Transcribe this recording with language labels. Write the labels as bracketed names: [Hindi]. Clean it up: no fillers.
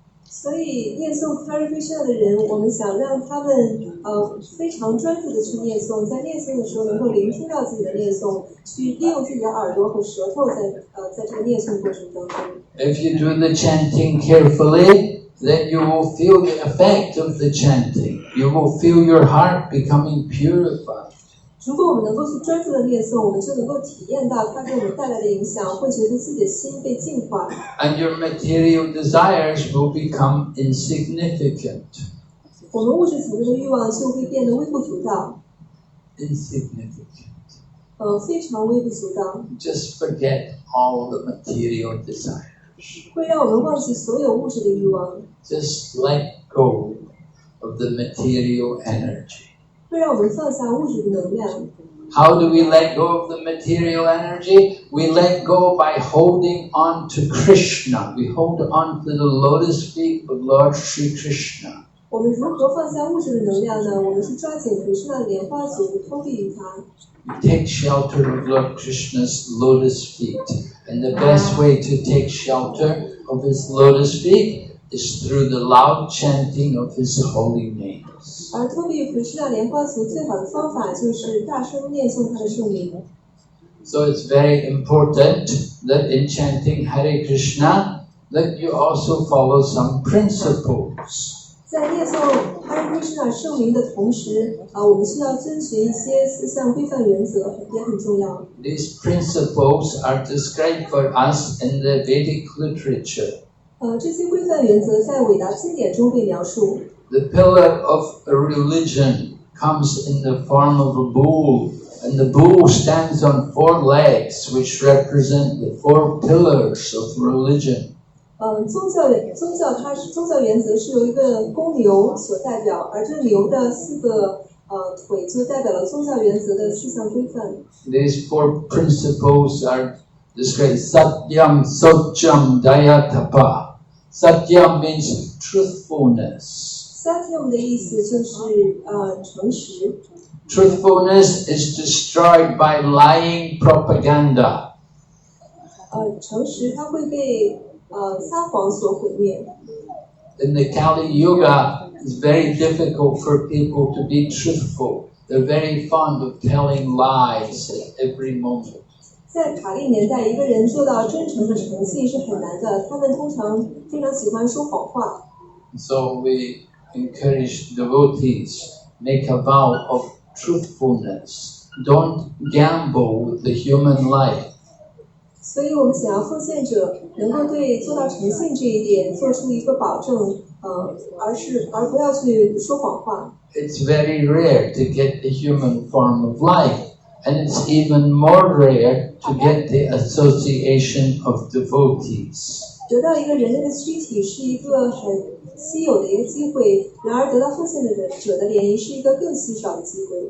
[Chinese] 所以念诵 Hare Krishna 的人，我们想让他们非常专注的去念诵，在念诵的时候能够聆听到自己的念诵，去利用自己的耳朵和舌头在这个念诵过程当中。 [English] If you do the chanting carefully, then you will feel the effect of the chanting. You will feel your heart becoming purified. [Chinese] 如果我们能够去专注的念诵，我们就能够体验到它给我们带来的影响，会觉得自己的心被净化。 [English] And your material desires will become insignificant. [Chinese] 我们物质层面的欲望就会变得微不足道。 [English] Insignificant. [Chinese] 非常微不足道。 [English] Just forget all the material desires. [Chinese] 会让我们忘记所有物质的欲望。 [English] Just let go of the material energy. [Chinese] 会让我们放下物质的能量。 [English] How do we let go of the material energy? We let go by holding on to Krishna. We hold on to the lotus feet of Lord Sri Krishna. [Chinese] 我们如何放下物质的能量呢？我们是抓紧 Krishna 的莲花足，投币于他。 [English] We take shelter of Lord Krishna's lotus feet. And the best way to take shelter of his lotus feet is through the loud chanting of his holy names. [Chinese] 而投币于 Krishna 莲花足最好的方法就是大声念诵他的圣名。 [English] So it's very important that in chanting Hare Krishna, that you also follow some principles. [Chinese] 在念诵 Hare Krishna 圣名的同时，我们需要遵循一些4项规范原则，也很重要。 [English] These principles are described for us in the Vedic literature. [Chinese] 这些规范原则在伟大经典中被描述。 [English] The pillar of a religion comes in the form of a bull, and the bull stands on 4 legs, which represent the 4 pillars of religion. [Chinese] 宗教原则是由一个公牛所代表，而这牛的4个腿就代表了宗教原则的4项规范。 [English] These 4 principles are described Satyam, Socham, Dayatapa. Satyam means truthfulness. [Chinese] Satyam 的意思就是诚实。 [English] Truthfulness is destroyed by lying propaganda. [Chinese] 诚实它会被撒谎所毁灭。 [English] In the Kali Yuga, it's very difficult for people to be truthful. They're very fond of telling lies at every moment. [Chinese] 在卡利年代，一个人做到真诚的诚信是很难的，他们通常非常喜欢说谎话。 [English] So we encourage devotees, make a vow of truthfulness. Don't gamble with the human life. [Chinese] 所以我们想要奉献者能够对做到诚信这一点做出一个保证，而不要去说谎话。 [English] It's very rare to get the human form of life, and it's even more rare to get the association of devotees. [Chinese] 得到一个人类的躯体是一个很稀有的一个机会，然而得到奉献者的联谊是一个更稀少的机会。